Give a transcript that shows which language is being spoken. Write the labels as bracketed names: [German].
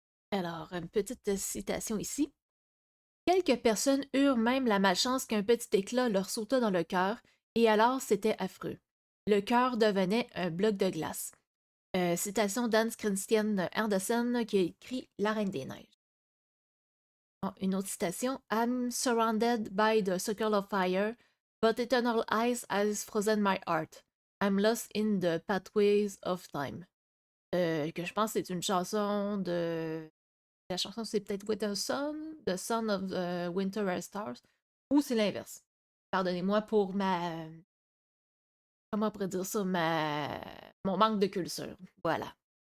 [French] Alors, une petite citation ici. Quelques personnes eurent même la malchance qu'un petit éclat leur sauta dans le cœur, et alors c'était affreux. Le cœur devenait un bloc de glace. Citation d'Hans Christian Andersen qui a écrit La Reine des Neiges. Oh, une autre citation. [English] I'm surrounded by the circle of fire, but eternal ice has frozen my heart. I'm lost in the pathways of time. [French] Que je pense que c'est une chanson de. La chanson, c'est peut-être Winter Sun, The Son of Winter and Stars, ou c'est l'inverse. Pardonnez-moi pour ma. Comment on pourrait dire ça? Mon manque de culture. Voilà.